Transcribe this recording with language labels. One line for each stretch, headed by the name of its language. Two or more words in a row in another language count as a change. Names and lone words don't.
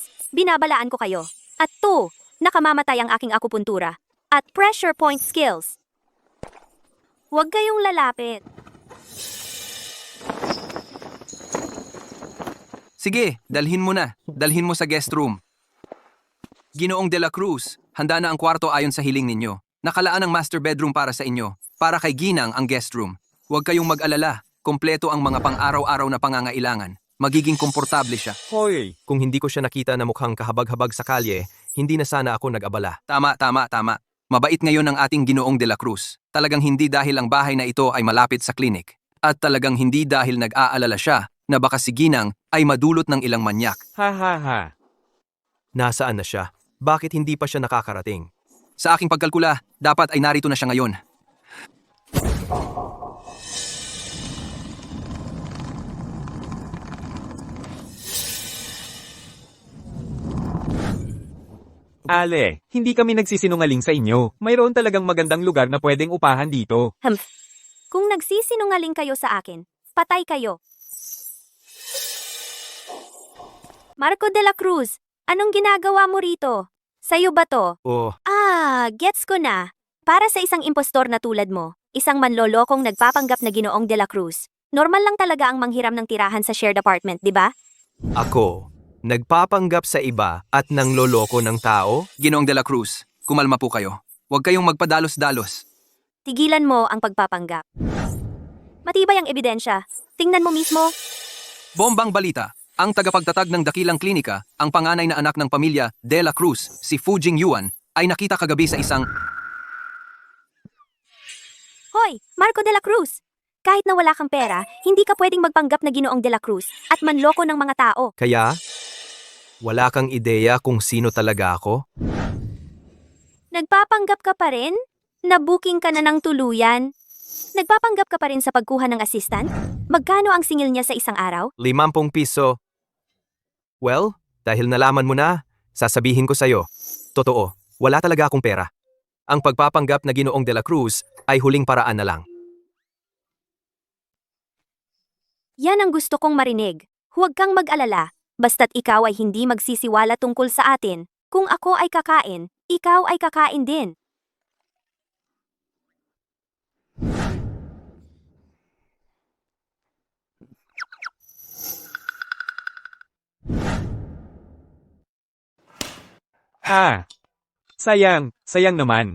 Filipino: Binabalaan ko kayo. At 2, nakamamatay ang aking akupuntura. At
English: pressure point skills.
Filipino: Huwag kayong lalapit. Sige, dalhin mo na. Dalhin mo sa
English: guest room.
Filipino: Ginoong de la Cruz, handa na ang kwarto ayon sa hiling ninyo. Nakalaan ang
English: master bedroom
Filipino: para sa inyo. Para kay Ginang ang
English: guest room.
Filipino: Huwag kayong mag-alala. Kompleto ang mga pang-araw-araw na pangangailangan. Magiging komportable siya. Hoy, Kung hindi ko siya nakita na mukhang kahabag-habag sa kalye, hindi na sana ako nag-abala. Tama. Mabait ngayon ang ating Ginoong de la Cruz. Talagang hindi dahil ang bahay na ito ay malapit sa klinik. At talagang hindi dahil nag-aalala siya na baka si Ginang ay madulot ng ilang manyak. ha ha ha. Nasaan na siya? Bakit hindi pa siya nakakarating? Sa aking pagkalkula, dapat ay narito na siya ngayon. Ale, hindi kami nagsisinungaling sa inyo. Mayroon talagang magandang lugar na pwedeng upahan dito. Kung nagsisinungaling kayo sa akin, patay kayo. Marco de la Cruz, anong ginagawa mo rito? Sa'yo ba to? Oh, Gets ko na. Para sa isang impostor na tulad mo, isang manlolokong nagpapanggap na Ginoong de la Cruz, normal lang talaga ang manghiram ng tirahan sa
English: shared apartment,
Filipino: di ba? ako. Nagpapanggap sa iba at nangloloko ng tao? Ginoong de la Cruz, kumalma po kayo. Huwag kayong magpadalos-dalos. Tigilan mo ang pagpapanggap. Matibay ang ebidensya. Tingnan mo mismo. Bombang balita. Ang tagapagtatag ng dakilang klinika, ang panganay na anak ng pamilya De La Cruz, si Fu Jingyuan, ay nakita kagabi sa isang... Hoy, Marco de la Cruz! Kahit na wala kang pera, hindi ka pwedeng magpanggap na Ginoong de la Cruz at manloko ng mga tao. Kaya, wala kang ideya kung sino talaga ako? Nagpapanggap ka pa rin? Nabuking ka na ng tuluyan? Nagpapanggap ka pa rin sa pagkuha ng assistant? Magkano ang singil niya sa isang araw? 50 piso. Well, dahil nalaman mo na, sasabihin ko sa'yo. Totoo, wala talaga akong pera. Ang pagpapanggap na Ginoong de la Cruz ay huling paraan na lang. Yan ang gusto kong marinig. Huwag kang mag-alala. Basta't ikaw ay hindi magsisiwala tungkol sa atin. Kung ako ay kakain, ikaw ay kakain din. Sayang naman.